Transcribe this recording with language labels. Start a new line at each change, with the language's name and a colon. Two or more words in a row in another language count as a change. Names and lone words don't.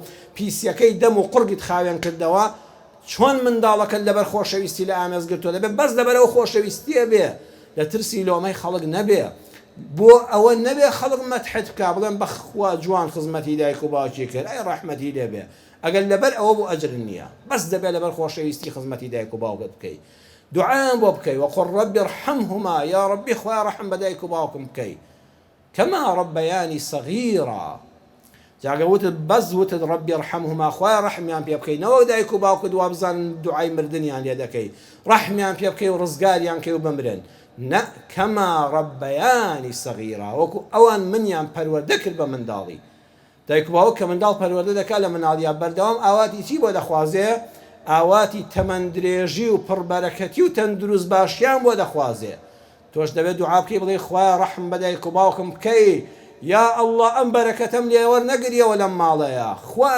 Central Kurdish: پیسیەکەی دەم و قورگت خاوێن کردەوە چۆن منداڵەکەت لەبەر خۆشەویستی لە ئامێز گرتووە دەبێت بەس لەبەرەوە خۆشەویستیە بێ لە ترسی لۆمەی خەڵک نەبێ بۆ ئەوە نەبێ خەڵک مەدحت بکا بڵێن بەخوا جوان خزمەتی دایک و باوکی کرد ئەی ڕەحمەتی لێبێ ئەگەر لەبەر ئەوە بۆ ئەجر نییە بەس دەبێت لەبەر خۆشەویستی خزمەتی دایک و باوکت بکەیت دعاء بۆ بکەی
Arabic: وقل رب ارحمهما يا ربي
Central Kurdish: خوای ڕەحم بە دایک و باوکم بکەی
Arabic: كما ربياني صغيرا
Central Kurdish: جاگە وتت بەس وتت
Arabic: ربي ارحمهما
Central Kurdish: خوای ڕەحمیان پێ بکەی نەوە دایک و باوکت وا بزانن دوعای مردنیان لێ دەکەی ڕەحمیان پێ بکەی و ڕزگاریان کەی و بمرن نە
Arabic: كما ربياني صغيرا
Central Kurdish: وەکو ئەوان منیان پەروەردە کرد بە منداڵی دایک و باوک کە منداڵ پەروەردە دەکات لە مناڵیان بەردەوام ئاواتی چی بۆ دەخوازێ ئاواتی تەمەندرێژی و پڕبەرەکەتی و تەندروست باشیان بۆ دەخوازێ تۆش دەبێت دوعا بکەی بڵێ خوایە ڕەحم بە دایک و باوکم بکەی یا ئەڵڵا ئەم بەرەکەتەم لێ وەرنەگریەوە لەم ماڵەیە خوا